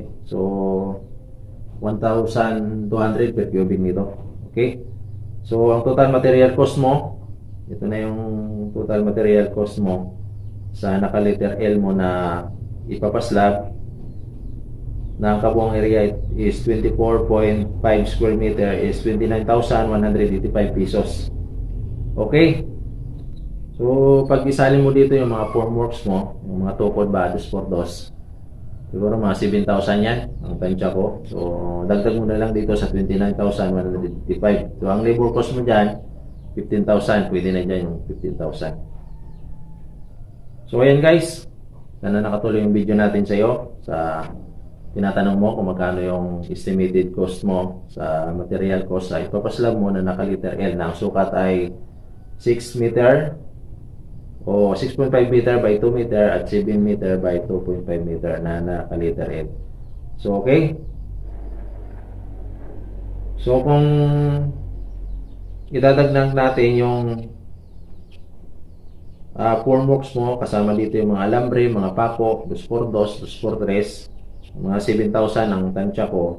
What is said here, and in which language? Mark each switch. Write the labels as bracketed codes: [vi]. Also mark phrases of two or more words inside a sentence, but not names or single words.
[tl] So 1,200 [en] per cubic [tl] nito. Okay? So ang [en] total material cost [tl] mo, ito na yung [en] total material cost [tl] mo sa naka-letter L mo na ipapaslab na ang kabuang area is 24.5 [en] square meter [tl] is 29,185 pesos. Okay? So, pag isalin mo dito yung mga formworks mo, yung mga tukod ba, dos por dos, siguro mga 7,000 yan, ang tansya ko. So, dagdag mo na lang dito sa 29,185. So, ang [en] labor cost [tl] mo dyan, 15,000. Pwede na dyan yung 15,000. So, ayan guys. Sana nakatuloy yung video natin sa iyo. Sa tinatanong mo kung magkano yung [en] estimated cost [tl] mo sa [en] material cost [tl] sa ipapaslab mo na naka-letter L na ang sukat ay 6 meter o 6.5 meter by 2 meter at 7 meter by 2.5 meter na naka-letter L. [en] So, okay? [tl] So, kung idadagdag natin yung formworks mo, kasama dito yung mga alambre, mga pako, 2x2, 2x3, mga 7,000 ang tansya ko.